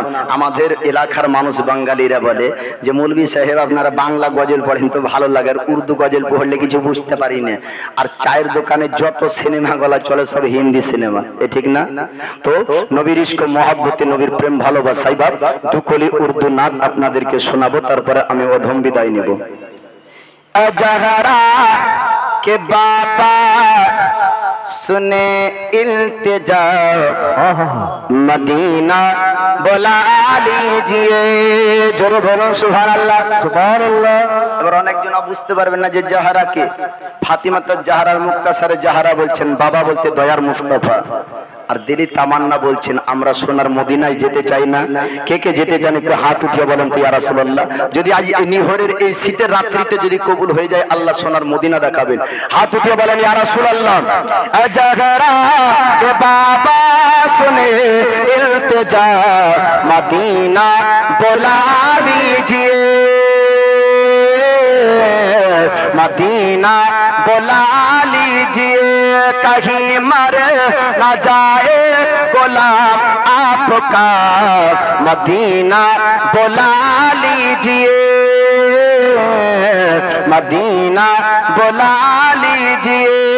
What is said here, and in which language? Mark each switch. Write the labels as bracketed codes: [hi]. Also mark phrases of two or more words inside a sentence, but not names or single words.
[bn] আমাদের এলাকার মানুষ বাঙালিরা বলে যে মৌলভী সাহেব আপনারা বাংলা গজল পড়েন তো ভালো লাগে, আর উর্দু গজল পড়লে কিছু বুঝতে পারি না, আর চায়ের দোকানে যত সিনেমা গলা চলে সব হিন্দি সিনেমা, এ ঠিক না? তো নবীর ইশক মহব্বতে, নবীর প্রেম ভালোবাসাই বাপ দুকলি উর্দু নাত আপনাদেরকে শোনাবো, তারপরে আমি অধম বিদায় নেব। [ur] ازہرا کے بابا سنے التجا مدینہ بلا لیجیے. [bn] জোরে বলো [ar] سبحان الله سبحان الله. [bn] এবার অনেকজন বুঝতে পারবেন না যে জাহারা কে। ফাতিমা তো জাহারার মুক্তাসারে জাহারা বলছেন, বাবা বলতে দয়ার মুস্তাফা। আর দিদি তামান্না বলছেন আমরা সোনার মদিনায় যেতে চাই না। কে কে যেতে চান একটু হাত উঠিয়ে বলেন তো [ar] يا رسول الله. [bn] যদি আজ এই নিহরের এই শীতের রাত্রিতে যদি কবুল হয়ে যায় আল্লাহ সোনার মদিনা দেখাবেন। হাত উঠিয়ে বলেন [ar] يا رسول الله. [ur] ازہرا کے بابا سنے التجا مدینہ بلا لیجیے مدینہ بلا لیجیے کہیں مر نہ جائے غلام آپکا مدینہ بلا لیجیے مدینہ بلا لیجیے.